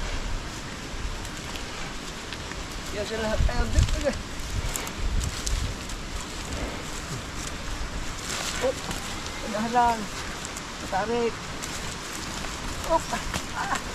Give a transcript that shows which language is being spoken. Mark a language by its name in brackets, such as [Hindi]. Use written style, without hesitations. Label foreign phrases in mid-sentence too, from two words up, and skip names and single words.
[Filipino] Ya sila tayo dito. Oh, dahan. Tarik. Oh. Ah.